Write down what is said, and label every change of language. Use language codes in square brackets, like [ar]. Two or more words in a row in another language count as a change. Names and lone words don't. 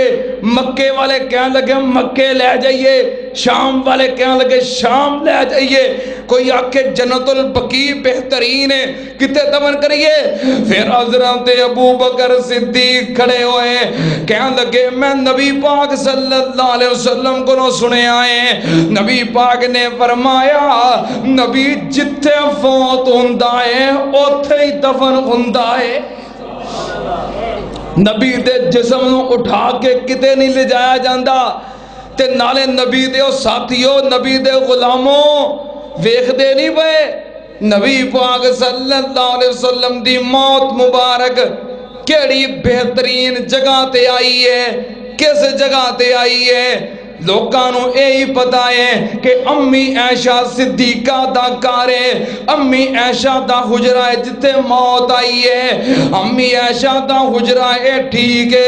[pa] مکے والے کہنے لگے مکے لے جائیے، شام والے کہنے لگے شام لے جائیے، کوئی آکے جنت البقیع بہترین ہے، کتے دفن کریے؟ پھر حضرت ابو بکر صدیق کھڑے ہوئے، کہنے لگے میں نبی پاک [ar] صلی اللہ علیہ وسلم [pa] کو نہ سنے آئے۔ نبی پاک نے فرمایا نبی جتھے فوت ہوندا ہے اوتھے ہی دفن ہوندا ہے۔ نبی دے جسم نو اٹھا کے کتے نہیں لے جایا جاندا، تے نالے نبی دے او ساتھیو، نبی دے غلاموں ویکھ دے نہیں پئے نبی پاک [ar] صلی اللہ علیہ وسلم [pa] دی موت مبارک کیڑی بہترین جگہ تے آئی ہے، کس جگہ تے آئی ہے؟ لوکاں نو یہی پتا ہے کہ امی عائشہ صدیقہ دا گھر ہے، امی عائشہ دا حجرہ ہے جتے موت آئی ہے، امی عائشہ دا حجرہ ہے، ٹھیک ہے۔